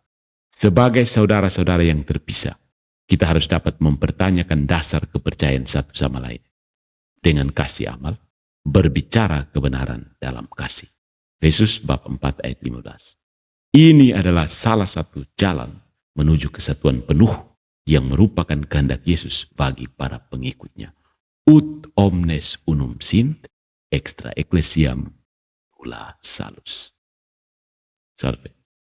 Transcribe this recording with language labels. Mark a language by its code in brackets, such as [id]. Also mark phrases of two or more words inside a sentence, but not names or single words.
[id] Sebagai saudara-saudara yang terpisah, kita harus dapat mempertanyakan dasar kepercayaan satu sama lain. Dengan kasih amal, berbicara kebenaran dalam kasih. Efesus bab 4 ayat 15. Ini adalah salah satu jalan menuju kesatuan penuh yang merupakan kehendak Yesus bagi para pengikutnya. [la] Ut omnes unum sint, extra ecclesiam nulla salus. Salve.